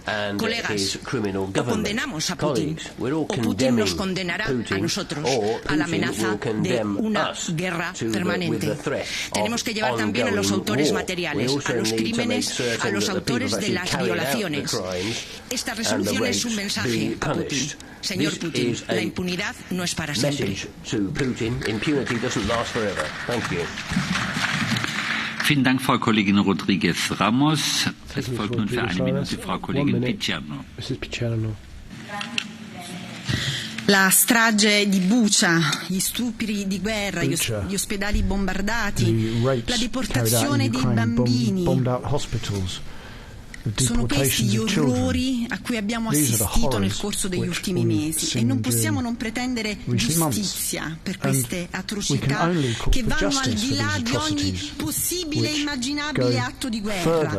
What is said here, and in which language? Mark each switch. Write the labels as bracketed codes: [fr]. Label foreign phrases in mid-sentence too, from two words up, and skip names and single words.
[es] Colegas, o condenamos a Putin o Putin nos condenará a nosotros a la amenaza de una guerra permanente. Tenemos que llevar también a los autores materiales, a los crímenes, a los autores de las violaciones. Esta resolución es un mensaje a Putin. Señor Putin, la impunidad no es para siempre. [de] Vielen Dank, Frau Kollegin Rodriguez Ramos. Es folgt nun für eine Minute Frau Kollegin Picierno. [it] La strage di Bucha, gli stupri di guerra, gli ospedali bombardati, la deportazione dei bambini. Sono questi gli orrori a cui abbiamo assistito nel corso degli ultimi mesi e non possiamo non pretendere giustizia per queste atrocità che vanno al di là di ogni possibile e immaginabile atto di guerra.